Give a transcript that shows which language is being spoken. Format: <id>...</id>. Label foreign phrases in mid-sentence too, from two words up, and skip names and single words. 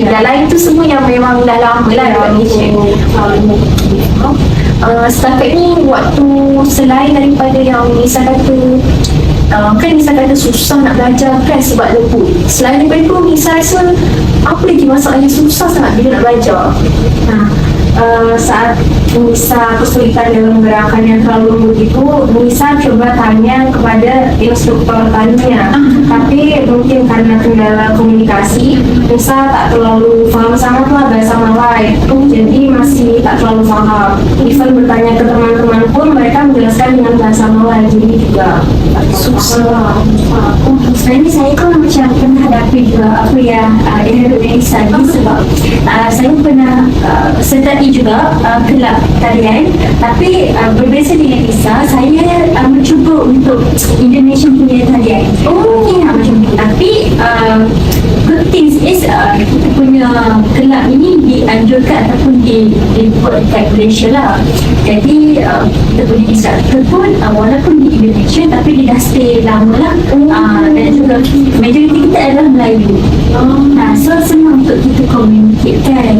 <ms>Yang lain tu semua yang memang dah lama lah dekat Malaysia. Setakat ni waktu selain daripada yang Nisa kata kan Nisa kata susah nak belajar kan sebab lembut, selain daripada tu Nisa rasa apa lagi masalah yang susah sangat bila nak belajar?</ms> <id>Saat Nisa kesulitan dalam gerakan yang terlalu lembut itu, Nisa coba tanya kepada instruktur tarinya. Tapi mungkin karena kendala komunikasi, Nisa tak terlalu paham sangat lah bahasa Malay, jadi masih tak terlalu paham. Even bertanya ke teman-teman pun mereka menjelaskan dengan bahasa Malay, jadi juga susah.</id> <ms>Sebenarnya saya kan macam pernah hadapi juga apa yang Nisa ni, sebab saya pernah sertai juga kelab tarian, tapi berbeza dengan Nisa, saya mencuba untuk Indonesian punya tarian. Macam tu. Tapi</ms> <en>good things is</en> <ms>kita punya kelab ini dianjurkan ataupun dibuat dekat Malaysia lah. Jadi kita punya instructor pun walaupun di Indonesia tapi dia dah stay lama lah. Dan juga majoriti kita adalah Melayu. So senang untuk kita communicate kan.</ms>